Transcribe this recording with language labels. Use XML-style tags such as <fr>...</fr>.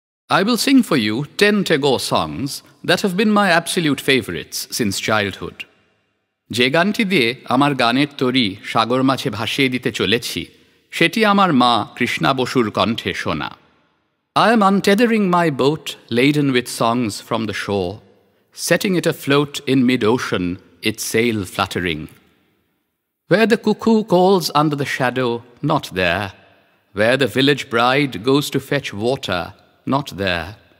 <en>I will sing for you 10 Tagore songs that have been my absolute favorites since childhood.</en> <bn>যে গানটি দিয়ে আমার গানের তরি সাগর মাঝে ভাসিয়ে দিতে চলেছি সেটি আমার মা কৃষ্ণা বসুর কণ্ঠে শোনা।</bn> <en>I am untethering my boat laden with songs from the shore, setting it afloat in mid-ocean, its sail fluttering. Where the cuckoo calls under the shadow, not there. Where the village bride goes to fetch water, not there.</en>